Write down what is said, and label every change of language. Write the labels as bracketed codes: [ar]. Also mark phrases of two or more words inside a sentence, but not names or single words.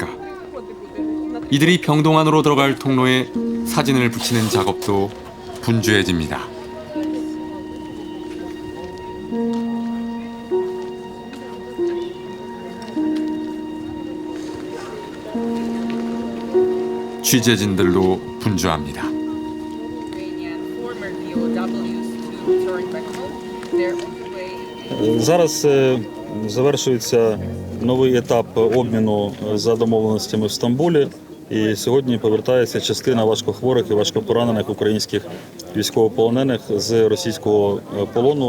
[ko] 이들이 병동 안으로 들어갈 통로에 사진을 붙이는 작업도 분주해집니다. 취재진들도 분주합니다. [uk] Зараз завершується новий етап обміну за домовленостями в Стамбулі. І сьогодні повертається частина важкохворих і важкопоранених українських військовополонених з російського полону.